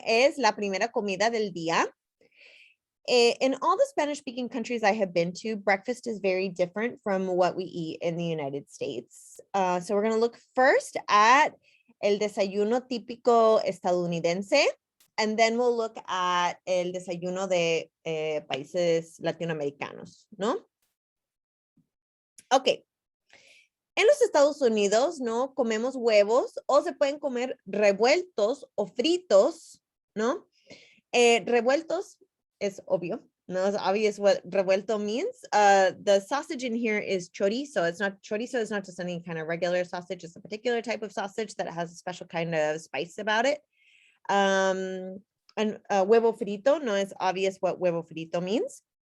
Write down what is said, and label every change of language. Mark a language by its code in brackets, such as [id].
[es] Es la primera comida del día. [en] In all the Spanish-speaking countries I have been to, breakfast is very different from what we eat in the United States. So we're going to look first at [es] el desayuno típico estadounidense, [en] and then we'll look at [es] el desayuno de países latinoamericanos, [en] ¿no? Ok. [es] En los Estados Unidos, ¿no? Comemos huevos o se pueden comer revueltos o fritos, ¿no? Revueltos is obvio. [en] No, it's obvious what revuelto means. The sausage in here is chorizo. It's not chorizo. It's not just any kind of regular sausage. It's a particular type of sausage that has a special kind of spice about it. And huevo frito, no, it's obvious what huevo frito means.